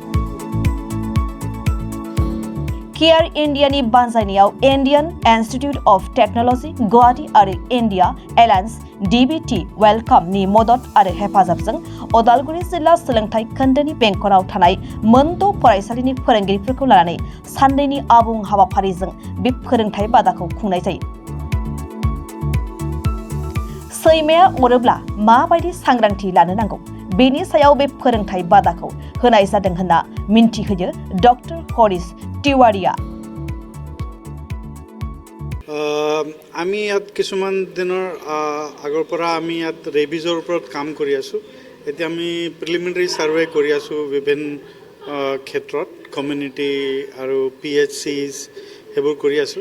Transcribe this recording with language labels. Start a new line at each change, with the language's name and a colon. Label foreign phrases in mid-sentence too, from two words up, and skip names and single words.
Bodo: केयार इन्डियानि बानजायनायाव इन्डियान इन्स्टिट्यूट ऑफ टेक्नोलॉजी गुवाहाटी आरो इन्डिया एलायन्स DBT वेलकामनि मदद आरो हेफाजाबजों उदालगुरि जिल्ला सोलोंथाय खोन्दोनि बेंखनाव थानाय मोनद' फरायसालिनि फोरोंगिरिफोरखौ लानानै साननैनि आबुं हाबाफारिजों बे फोरोंथाय बादाखौ खुंनाय जायो। सैमाया अरोब्ला माबायदि सांग्रांथि लानो नांगौ बेनि सायाव बे फोरोंथाय बादाखौ होनाय जादों होनना मिन्थिहोयो डक्टर हरिश तिवारिया।
Assamese: আমি ইয়াত কিছুমান দিনৰ আগৰ পৰা আমি ইয়াত ৰেবিজৰ ওপৰত কাম কৰি আছোঁ। এতিয়া আমি
English: preliminary survey
Assamese: কৰি আছোঁ বিভিন্ন ক্ষেত্ৰত কমিউনিটি আৰু PHCs সেইবোৰ কৰি আছোঁ।